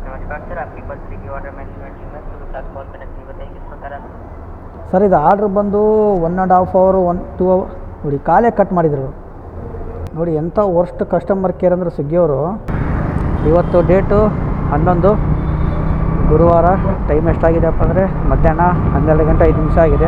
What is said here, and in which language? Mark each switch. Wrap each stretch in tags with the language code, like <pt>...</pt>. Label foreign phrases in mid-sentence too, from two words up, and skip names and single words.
<hi>सर आपकी बर्थडे की</hi> <en>order management team</en> <hi>है, तो साथ</hi> <en>call connect</en> <hi>नहीं बताइए किस प्रकार आप</hi> <kn>ಸರ್ ಇದು ಆರ್ಡ್ರ್ ಬಂದು 1.5 hour 2 hour ನೋಡಿ ಕಾಲೇ ಕಟ್ ಮಾಡಿದರು ನೋಡಿ. ಎಂಥ</kn> <en>worst customer care</en> <kn>ಅಂದರೆ ಸ್ವಿಗ್ಗಿಯವರು. ಇವತ್ತು ಡೇಟು 11 ಗುರುವಾರ. ಟೈಮ್ ಎಷ್ಟಾಗಿದೆಯಪ್ಪ ಅಂದರೆ ಮಧ್ಯಾಹ್ನ 12 ಗಂಟೆ 5 ನಿಮಿಷ ಆಗಿದೆ.</kn>